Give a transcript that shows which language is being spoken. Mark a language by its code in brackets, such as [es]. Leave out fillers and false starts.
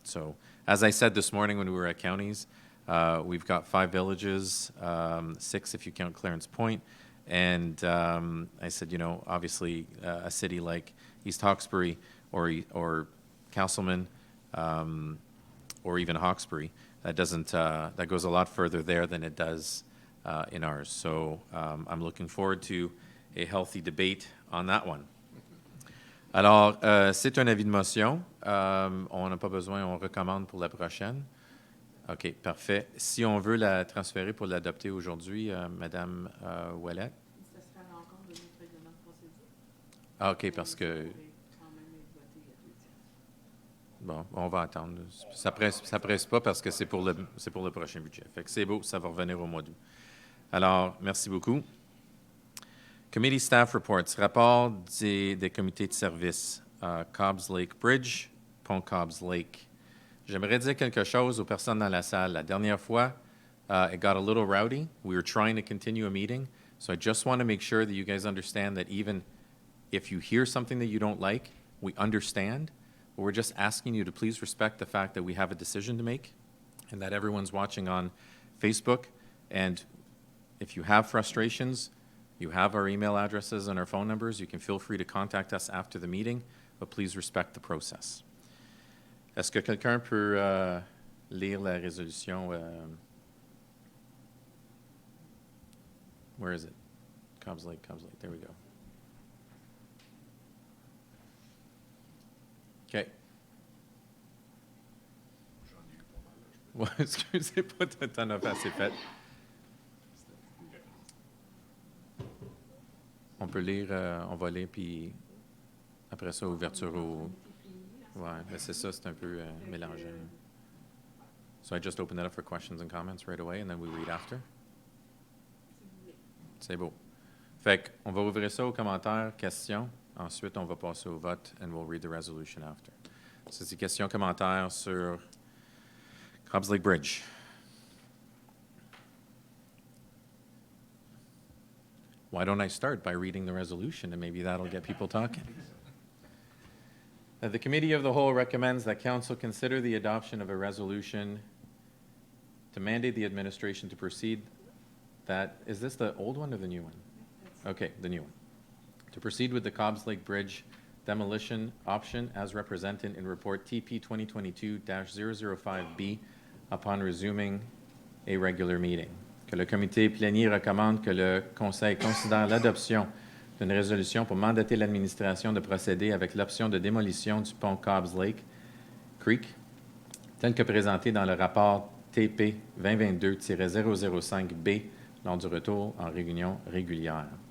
[en] So, as I said this morning when we were at counties, we've got 5 villages, 6 if you count Clarence Point, and I said, obviously a city like East Hawkesbury or Castleman or even Hawkesbury, that goes a lot further there than it does in ours. So I'm looking forward to a healthy debate on that one. [fr] Alors, c'est un avis de motion. On n'a pas besoin, on recommande pour la prochaine. OK, parfait. Si on veut la transférer pour l'adopter aujourd'hui, Madame Ouellette? Ça sera à l'encontre de notre règlement de procédure. Ah, OK, parce que... Ça pourrait quand même être voté à 2 tiers. Bon, on va attendre. Ça presse pas parce que c'est pour le prochain budget. Fait que c'est beau, ça va revenir au mois d'août. Alors, merci beaucoup. [en] Committee Staff Reports. [fr] Rapport des comités de service. [en] Cobbs Lake Bridge, Pont Cobbs Lake. [fr] J'aimerais dire quelque chose aux personnes dans la salle. La dernière fois, [en] it got a little rowdy. We were trying to continue a meeting. So I just want to make sure that you guys understand that even if you hear something that you don't like, we understand. But we're just asking you to please respect the fact that we have a decision to make and that everyone's watching on Facebook. And if you have frustrations, you have our email addresses and our phone numbers. You can feel free to contact us after the meeting, but please respect the process. [fr] Est-ce que quelqu'un peut lire la résolution? [en] Where is it? Cobbs Lake. There we go. OK. [fr] Ouais, excusez pas, t'en as pas assez fait. On peut lire, on va lire, puis après ça, ouverture au... Ouais, mais c'est ça, c'est un peu mélangé. [en] So I just open that up for questions and comments right away, and then we read after. [fr] C'est beau. Fait qu'on va ouvrir ça aux commentaires, questions. Ensuite, on va passer au vote, [en] and we'll read the resolution after. [fr] So, c'est questions, commentaires sur Cobbs Lake Bridge. [en] Why don't I start by reading the resolution, and maybe that'll get people talking. The Committee of the Whole recommends that Council consider the adoption of a resolution to mandate the administration to proceed is this the old one or the new one? Okay, the new one. To proceed with the Cobbs Lake Bridge demolition option as represented in Report TP 2022-005B upon resuming a regular meeting. [fr] Que le comité plenier recommande que le conseil considère l'adoption d'une résolution pour mandater l'administration de procéder avec l'option de démolition du pont Cobbs Lake Creek, tel que présenté dans le rapport TP 2022-005B lors du retour en réunion régulière.